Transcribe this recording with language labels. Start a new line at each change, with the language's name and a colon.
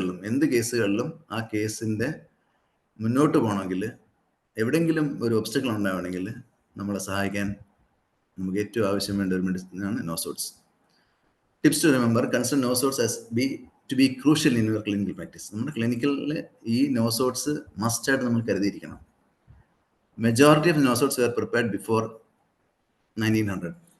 Malayalam: എന്ത് കേസുകളിലും ആ കേസിൻ്റെ മുന്നോട്ട് പോകണമെങ്കിൽ, എവിടെയെങ്കിലും ഒരു ഒബ്സ്റ്റക്കിൾ ഉണ്ടാവണമെങ്കിൽ നമ്മളെ സഹായിക്കാൻ നമുക്ക് ഏറ്റവും ആവശ്യം വേണ്ട ഒരു മെഡിസിനാണ് നോസോട്സ്.
English: Tips to remember: consider nosodes as to be crucial in your clinical practice.
Malayalam: നമ്മുടെ ക്ലിനിക്കലിൽ ഈ നോസോട്സ് മസ്റ്റായിട്ട് നമ്മൾ കരുതിയിരിക്കണം.
English: Majority of nosodes were prepared before 1900.